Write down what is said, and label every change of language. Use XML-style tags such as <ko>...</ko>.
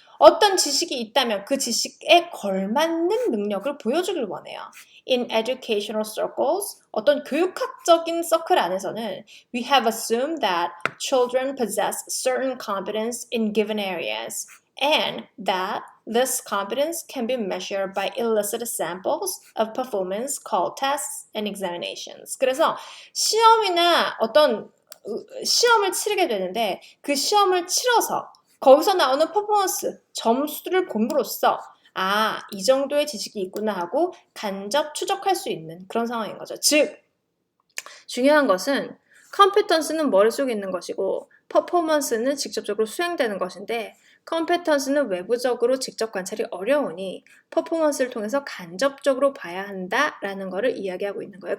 <ko>어떤 지식이 있다면 그 지식에 걸맞는 능력을 보여주길 원해요.</ko> <en>In educational circles,</en> <ko>어떤 교육학적인 서클 안에서는</ko> <en>we have assumed that children possess certain competence in given areas and that this competence can be measured by illicit samples of performance called tests and examinations.</en> <ko>그래서 시험이나 어떤 시험을 치르게 되는데 그 시험을 치러서 거기서 나오는 퍼포먼스, 점수를 봄으로써 아, 이 정도의 지식이 있구나 하고 간접 추적할 수 있는 그런 상황인 거죠. 즉, 중요한 것은 컴피턴스는 머릿속에 있는 것이고 퍼포먼스는 직접적으로 수행되는 것인데 컴피턴스는 외부적으로 직접 관찰이 어려우니 퍼포먼스를 통해서 간접적으로 봐야 한다라는 것을 이야기하고 있는 거예요.</ko>